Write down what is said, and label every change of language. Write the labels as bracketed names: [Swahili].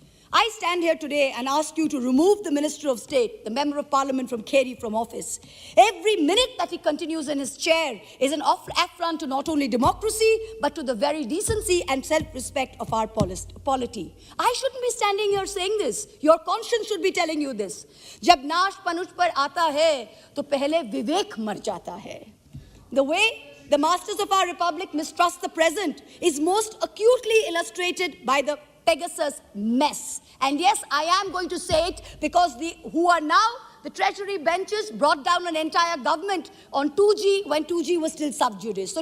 [English] I stand here today and ask you to remove the Minister of State, the Member of Parliament from Kerry, from office. Every minute that he continues in his chair is an affront to not only democracy, but to the very decency and self-respect of our polity. I shouldn't be standing here saying this. Your conscience should be telling you this. [Hindi] जब नाश पनुष पर आता है, तो पहले विवेक मर जाता है. [English] The way the masters of our republic mistrust the present is most acutely illustrated by the Pegasus mess. And yes, I am going to say it because the Treasury benches brought down an entire government on 2G when 2G was still sub judice.